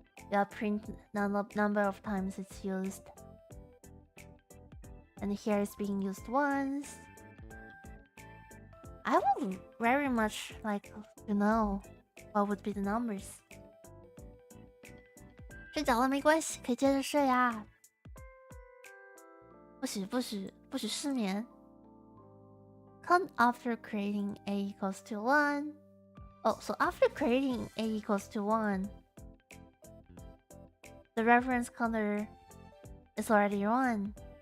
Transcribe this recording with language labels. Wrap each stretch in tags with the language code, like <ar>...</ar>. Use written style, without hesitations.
<en>Yeah, print number of times it's used. And here it's being used once. I would very much like to know what would be the numbers.</en> <zh>睡着了没关系，可以接着睡啊。不许失眠。</zh> <en>Count after creating a equals to 1. Oh, so after creating a equals to 1, the reference counter is already 1.</en>